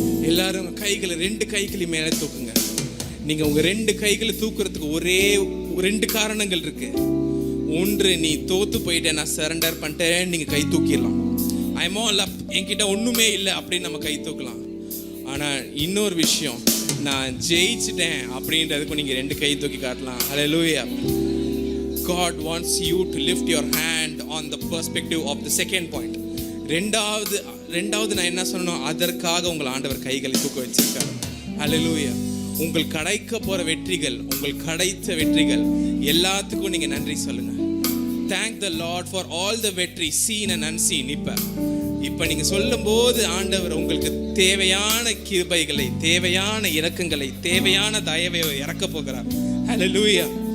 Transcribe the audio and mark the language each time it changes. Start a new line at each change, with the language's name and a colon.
Tamil: எல்லாரும் கைகளை ரெண்டு கைகளை மேலே தூக்குங்க. நீங்க உங்க ரெண்டு கைகளை தூக்குறதுக்கு ஒரே ரெண்டு காரணங்கள் இருக்கு. ஒன்று, நீ தோத்து போயிட்ட, நான் சரண்டர் பண்ணிட்டேன், நீங்க கை தூக்கிடலாம். ஐம் ஆல் அப், என்கிட்ட ஒண்ணுமே இல்லை அப்படின்னு நம்ம கை தூக்கலாம். ஆனா இன்னொரு விஷயம், நான் ஜெயிச்சிட்டேன் அப்படின்றதுக்கு நீங்க ரெண்டு கை தூக்கி காட்டலாம். ஹல்லேலூயா.
English: God wants you to lift your hand on the perspective of the second point.
Tamil: ரெண்டாவது நான் என்ன சொன்னோம், அதற்காக உங்கள் ஆண்டவர் கைகளை தூக்க வச்சிருக்காரு. ஹல்லேலூயா. உங்கள் கிடைக்க போற வெற்றிகள், உங்கள் கிடைத்த வெற்றிகள் எல்லாத்துக்கும் நீங்க நன்றி சொல்லுங்க.
English: Thank the Lord for all the வெற்றி seen and unseen.
Tamil: இப்ப நீங்க சொல்லும் போது ஆண்டவர் உங்களுக்கு தேவையான கிருபைகளை, தேவையான இரக்கங்களை, தேவையான தயவை இறக்க போகிறார். ஹல்லேலூயா.